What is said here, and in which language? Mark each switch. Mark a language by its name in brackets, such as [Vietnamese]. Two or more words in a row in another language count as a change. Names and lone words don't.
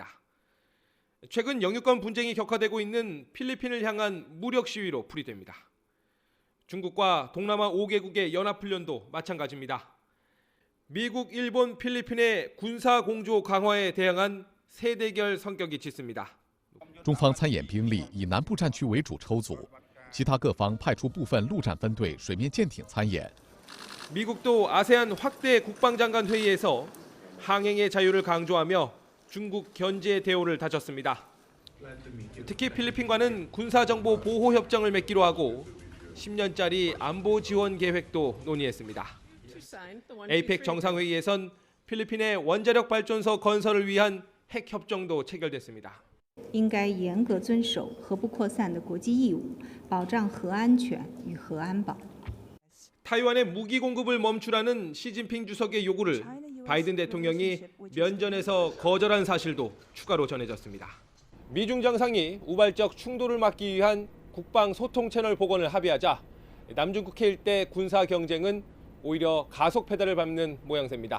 [Korean] 최근 영유권 분쟁이 격화되고 있는 필리핀을 향한 무력 시위로 풀이됩니다. 중국과 동남아 5개국의 연합훈련도 마찬가지입니다. 미국, 일본, 필리핀의 군사 공조 강화에 대항한 세대결 성격이 짙습니다. [Chinese] 中方参演兵力以南部战区为主抽组，其他各方派出部分陆战分队、水面舰艇参演。 [Korean] 미국도 아세안 확대 국방장관 회의에서 항행의 자유를 강조하며 중국 견제 대오를 다졌습니다. 특히 필리핀과는 군사정보 보호 협정을 맺기로 하고 10년짜리 안보 지원 계획도 논의했습니다. APEC 정상회의에선 필리핀의 원자력 발전소 건설을 위한 핵 협정도 체결됐습니다. [Chinese] 应该严格遵守核不扩散的国际义务，保障核安全与核安保。 [Korean] 타이완의 무기 공급을 멈추라는 시진핑 주석의 요구를 바이든 대통령이 면전에서 거절한 사실도 추가로 전해졌습니다. 미중 정상이 우발적 충돌을 막기 위한 국방 소통 채널 복원을 합의하자 남중국해 일대 군사 경쟁은 오히려 가속 페달을 밟는 모양새입니다.